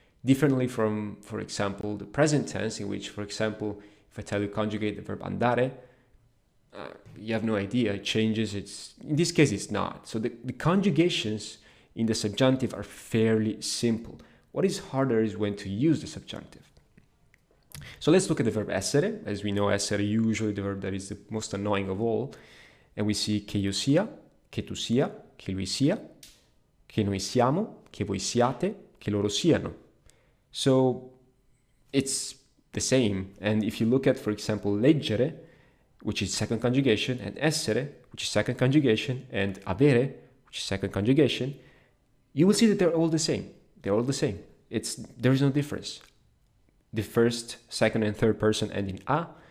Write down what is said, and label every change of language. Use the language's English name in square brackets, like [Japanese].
[English] Differently from, for example, the present tense, in which, for example, if I tell you conjugate the verb andare, you have no idea, it changes, in this case it's not. So the conjugations in the subjunctive are fairly simple. What is harder is when to use the subjunctive. So let's look at the verb essere. As we know, essere usually the verb that is the most annoying of all. And we see [Italian] che io sia, che tu sia, che lui sia, che noi siamo, che voi siate, che loro siano. [English] So it's the same. And if you look at, for example, leggere, which is second conjugation, and essere, which is second conjugation, and avere, which is second conjugation, you will see that they're all the same. They're all the same. There is no difference. The first, second, and third person end in a.